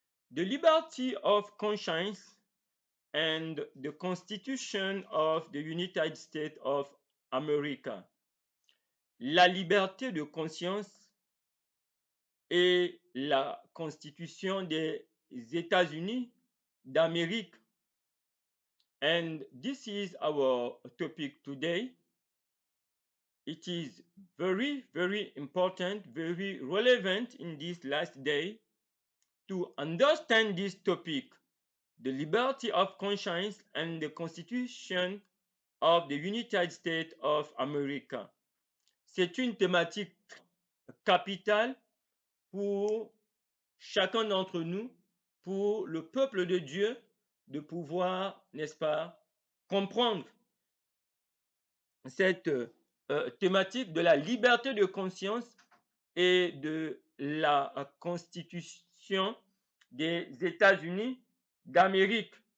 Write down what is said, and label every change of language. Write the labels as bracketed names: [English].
[English] The liberty of conscience and the Constitution of the United States of America. [French] La liberté de conscience et la Constitution des États-Unis d'Amérique. [English] And this is our topic today. It is very, very important, very relevant in this last day to understand this topic, the liberty of conscience and the Constitution of the United States of America. [French] C'est une thématique capitale pour chacun d'entre nous, pour le peuple de Dieu, de pouvoir, n'est-ce pas, comprendre cette thématique de la liberté de conscience et de la Constitution des États-Unis d'Amérique.